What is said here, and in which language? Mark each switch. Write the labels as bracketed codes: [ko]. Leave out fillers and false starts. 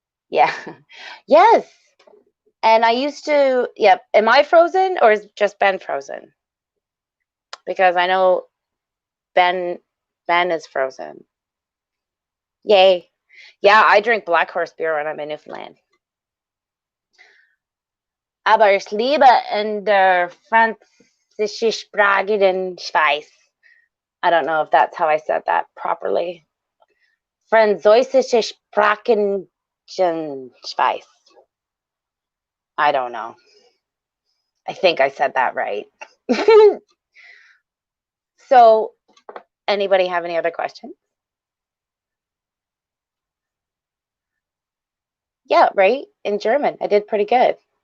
[en] Yeah. Yes. And I used to, am I frozen or is just Ben frozen? Because I know Ben is frozen. Yay. Yeah, I drink Black Horse beer when I'm in Newfoundland. [de] Aber ich liebe in der französischsprachigen Schweiz. [en] I don't know if that's how I said that properly. [de] Französischsprachigen Schweiz. [en] I don't know. I think I said that right. So, anybody have any other questions? Yeah, right? In German. I did pretty good.